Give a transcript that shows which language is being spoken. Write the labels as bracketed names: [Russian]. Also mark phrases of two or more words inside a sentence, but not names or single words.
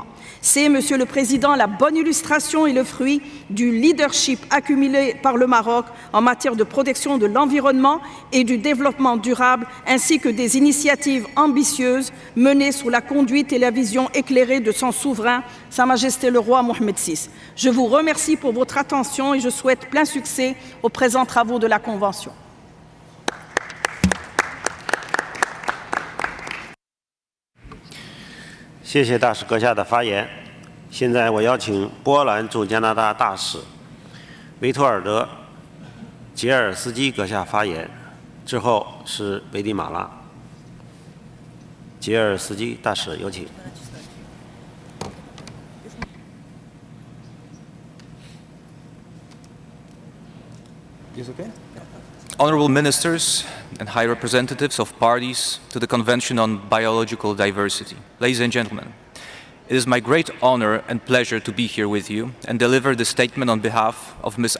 [French] C'est, Monsieur le Président, la bonne illustration et le fruit du leadership accumulé par le Maroc en matière de protection de l'environnement et du développement durable, ainsi que des initiatives ambitieuses menées sous la conduite et la vision éclairée de son souverain, Sa Majesté le Roi Mohamed VI. Je vous remercie pour votre attention et je souhaite plein succès aux présents travaux de la Convention. [Chinese] 谢谢大使阁下的发言。现在我邀请波兰驻加拿大大使维托尔德·杰尔斯基阁下发言，之后是危地马拉。杰尔斯基大使，有请。 [English] Honorable Ministers and High Representatives of parties to the Convention on Biological Diversity, ladies and gentlemen, it is my great honor and pleasure to be here with you and deliver this statement on behalf of Ms.